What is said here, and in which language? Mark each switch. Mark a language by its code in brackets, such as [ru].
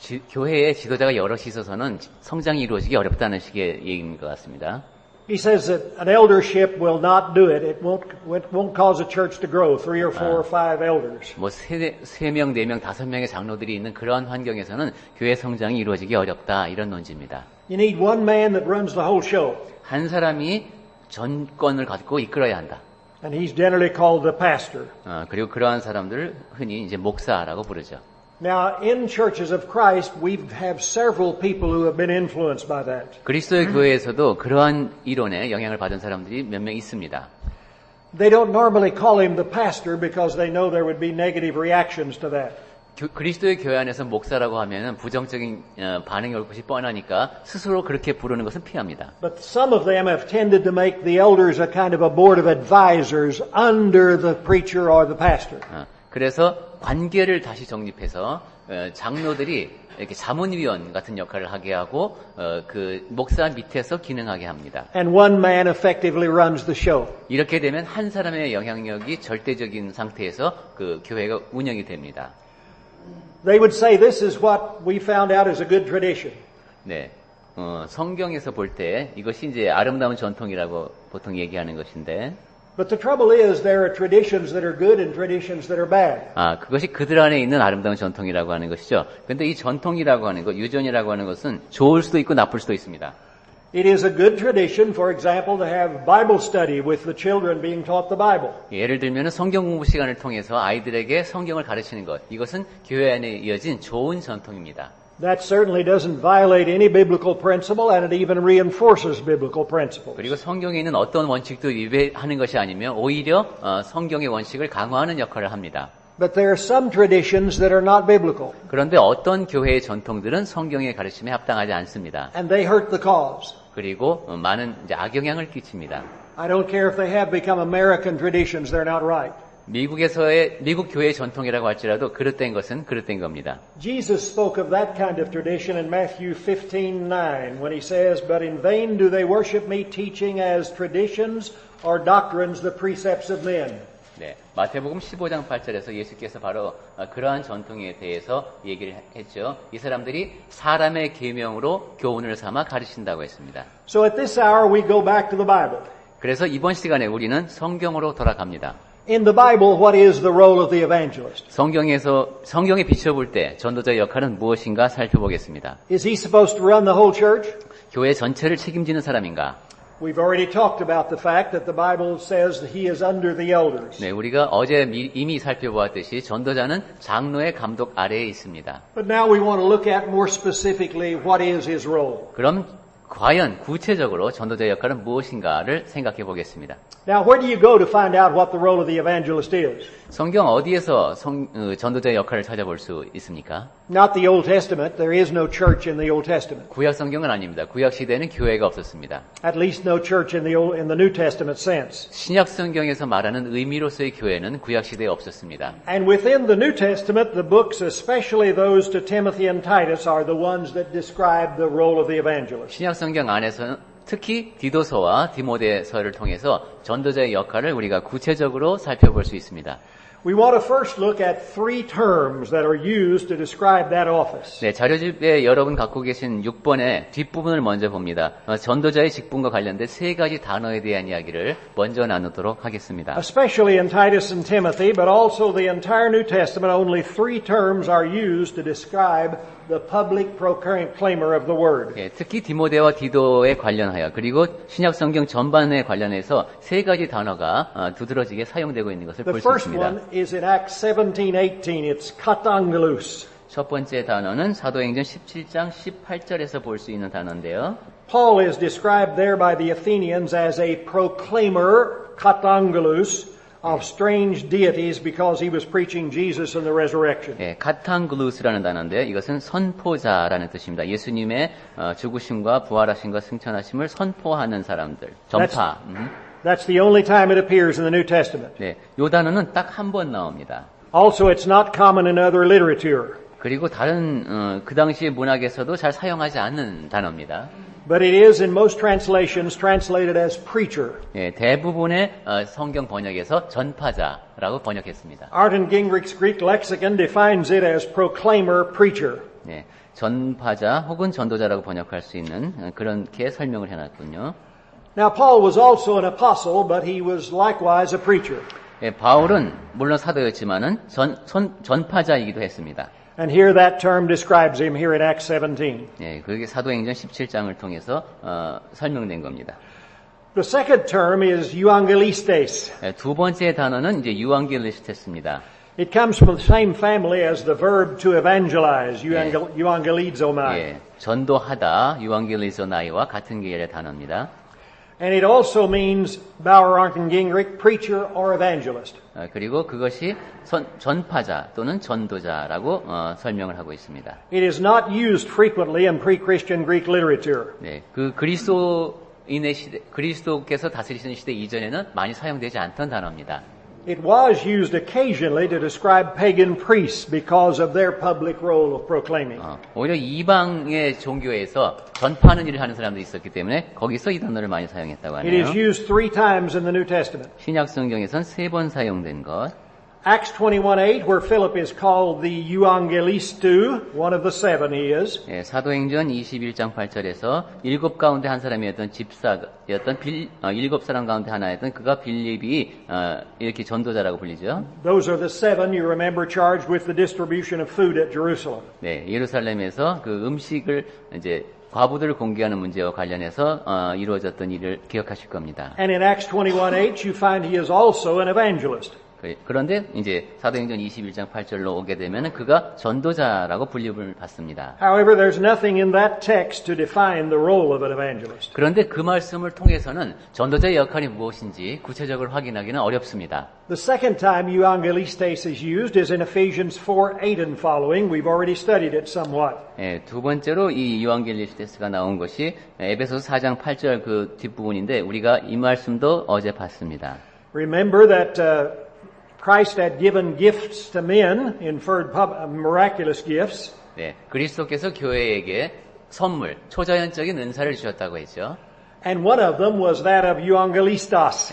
[ko] 교회에 지도자가 여럿이 있어서는 성장이 이루어지기 어렵다는 식의 얘기인 것 같습니다. [en] He says that an eldership will not do it. It won't cause a church to grow. 3 or 4 or 5 elders. [ko] 뭐 3명, 4명, 5명의 장로들이 있는 그러한 환경에서는 교회 성장이 이루어지기 어렵다 이런 논지입니다. [en] You need one man that runs the whole show. [ko] 한 사람이 전권을 갖고 이끌어야 한다. [en] And he's generally called the pastor. [ko] 그리고 그러한 사람들을 흔히 이제 목사라고 부르죠. [en] Now, in churches of Christ, we have several people who have been influenced by that. [ko] 그리스도의 교회에서도 그러한 이론에 영향을 받은 사람들이 몇 명 있습니다. [en] They don't normally call him the pastor because they know there would be negative reactions to that. [ko] 그리스도의 교회 안에서 목사라고 하면은 부정적인 반응이 올 것이 뻔하니까 스스로 그렇게 부르는 것은 피합니다. [en] But some of them have tended to make the elders a kind of a board of advisors under the preacher or the pastor. [ko] 그래서 관계를 다시 정립해서 장로들이 이렇게 자문위원 같은 역할을 하게 하고 그 목사 밑에서 기능하게 합니다. [en] And one man effectively runs the show. [ko] 이렇게 되면 한 사람의 영향력이 절대적인 상태에서 그 교회가 운영이 됩니다. [en] They would say this is what we found out is a good tradition. [ko] 네, 성경에서 볼 때 이것이 이제 아름다운 전통이라고 보통 얘기하는 것인데. [en] But the trouble is there are traditions that are good and traditions that are bad. [ko] 그것이 그들 안에 있는 아름다운 전통이라고 하는 것이죠. 그런데 이 전통이라고 하는 것, 유전이라고 하는 것은 좋을 수도 있고 나쁠 수도 있습니다. [en] It is a good tradition, for example, to have Bible study with the children being taught the Bible. [ko] 예를 들면 성경 공부 시간을 통해서 아이들에게 성경을 가르치는 것, 이것은 교회 안에 이어진 좋은 전통입니다. [en] That certainly doesn't violate any biblical principle, and it even reinforces biblical principles. [ko] 그리고 성경에 있는 어떤 원칙도 위배하는 것이 아니며 오히려 성경의 원칙을 강화하는 역할을 합니다. [en] But there are some traditions that are not biblical. [ko] 그런데 어떤 교회의 전통들은 성경의 가르침에 합당하지 않습니다. [en] And they hurt the cause. [ko] 그리고 많은 이제 악영향을 끼칩니다. [en] I don't care if they have become American traditions, they're not right. [ko] 미국 교회의 전통이라고 할지라도 그릇된 것은 그릇된 겁니다. [en] Jesus spoke of that kind of tradition in Matthew 15:9 when he says, "But in vain do they worship me, teaching as traditions or doctrines the precepts of men." [ko] 네, 마태복음 15장 8절에서 예수께서 바로 그러한 전통에 대해서 얘기를 했죠. 이 사람들이 사람의 계명으로 교훈을 삼아 가르친다고 했습니다. [en] So at this hour we go back to the Bible. [ko] 그래서 이번 시간에 우리는 성경으로 돌아갑니다. [en] In the Bible, what is the role of the evangelist? [ko] 성경에 비춰볼 때 전도자의 역할은 무엇인가 살펴보겠습니다. [en] Is he supposed to run the whole church? [ko] 교회 전체를 책임지는 사람인가? [en] We've already talked about the fact that the Bible says that he is under the elders. [ko] 네, 우리가 어제 이미 살펴보았듯이 전도자는 장로의 감독 아래에 있습니다. [en] But now we want to look at more specifically what is his role. [ko] 그럼 과연 구체적으로 전도자의 역할은 무엇인가를 생각해 보겠습니다. [en] Now, where do you go to find out what the role of the evangelist is? [ko] 성경 어디에서 전도자의 역할을 찾아볼 수 있습니까? [en] Not the Old Testament. There is no church in the Old Testament. [ko] 구약 성경은 아닙니다. 구약 시대에는 교회가 없었습니다. [en] At least no church in the New Testament sense. [ko] 신약 성경에서 말하는 의미로서의 교회는 구약 시대에 없었습니다. [en] And within the New Testament, the books, especially those to Timothy and Titus, are the ones that describe the role of the evangelist. [ko] 신약 성경 안에서는 특히 디도서와 디모데서를 통해서 전도자의 역할을 우리가 구체적으로 살펴볼 수 있습니다. [en] We want to first look at three terms that are used to describe that office. [ko] 네, 자료집에 여러분 갖고 계신 6번의 뒷부분을 먼저 봅니다. 전도자의 직분과 관련된 세 가지 단어에 대한 이야기를 먼저 나누도록 하겠습니다. [en] Especially in Titus and Timothy, but also the entire New Testament, only three terms are used to describe the public proclaimer of the word. [ko] 예, 특히 디모데와 디도에 관련하여 그리고 신약 성경 전반에 관련해서 세 가지 단어가 두드러지게 사용되고 있는 것을 [en] The [ko] 볼 수 [en] first [ko] 있습니다. [en] one is in Acts 17:18. It's katangelus. [ko] 첫 번째 단어는 사도행전 17장 18절에서 볼 수 있는 단어인데요. [en] Paul is described there by the Athenians as a proclaimer, katangelus, of strange deities because he was preaching Jesus and the resurrection. [ko] 예, 카탄글루스라는 단어인데요. 이것은 선포자라는 뜻입니다. 예수님의 죽으심과 부활하심과 승천하심을 선포하는 사람들. 전파. [en] That's the only time it appears in the New Testament. [ko] 네, 이 단어는 딱 한 번 나옵니다. [en] Also, it's not common in other literature. [ko] 그리고 다른 그 당시 문학에서도 잘 사용하지 않는 단어입니다. [en] But it is in most translations translated as preacher. [ko] 예, 대부분의 성경 번역에서 전파자라고 번역했습니다. [en] Arden Gingrich's Greek lexicon defines it as proclaimer, preacher. [ko] 예, 전파자 혹은 전도자라고 번역할 수 있는 그렇게 설명을 해놨군요. [en] Now, Paul was also an apostle, but he was likewise a preacher. [ko] 예, 바울은 물론 사도였지만은 전파자이기도 했습니다. [en] And here that term describes him here in Acts 17. [ko] 예, 그게 사도행전 17장을 통해서 설명된 겁니다. [en] The second term is euangelistes. [ko] 예, 두 번째 단어는 이제 유앙겔리스테스입니다. [en] It comes from the same family as the verb to evangelize, euangelizomai. [ko] 예, 전도하다, 유앙겔리조나이와 같은 계열의 단어입니다. [en] And it also means, Bauer, Arden Gingrich, preacher or evangelist. [ko] 그리고 그것이 전파자 또는 전도자라고 설명을 하고 있습니다. [en] It is not used frequently in pre-Christian Greek literature. [ko] 네, 그 그리스도께서 다스리시는 시대 이전에는 많이 사용되지 않던 단어입니다. [en] It was used occasionally to describe pagan priests because of their public role of proclaiming. [ko] 오히려 이방의 종교에서 전파하는 일을 하는 사람들이 있었기 때문에 거기서 이 단어를 많이 사용했다고 [en] It [ko] 하네요. [en] is used 3 times in the New Testament. [ko] 신약 성경에선 3번 사용된 것. [en] Acts 21:8, where Philip is called the euangelistu, one of the 7 he is. [ko] 예, 사도행전 21장 8절에서 7 가운데 한 사람이었던 집사였던 7 사람 가운데 하나였던 그가 빌립이 이렇게 전도자라고 불리죠. [en] Those are the 7 you remember charged with the distribution of food at Jerusalem. [ko] 네, 예루살렘에서 그 음식을 이제 과부들을 공개하는 문제와 관련해서 이루어졌던 일을 기억하실 겁니다. [en] And in Acts 21:8, you find he is also an evangelist. [ko] 그런데 이제 사도행전 21장 8절로 오게 되면 그가 전도자라고 불림을 받습니다. [en] However, there's nothing in that text to define the role of an evangelist. [ko] 그런데 그 말씀을 통해서는 전도자의 역할이 무엇인지 구체적으로 확인하기는 어렵습니다. [en] The second time euangelistes is used is in Ephesians 4:8 and following. We've already studied it somewhat. [ko] 예, 두 번째로 이 유앙겔리스테스가 나온 것이 에베소서 4장 8절 그 뒷부분인데 우리가 이 말씀도 어제 봤습니다. [en] Remember that Christ had given gifts to men, inferred miraculous gifts. [ko] 네, 그리스도께서 교회에게 선물, 초자연적인 은사를 주셨다고 했죠. [en] And one of them was that of euangelistas.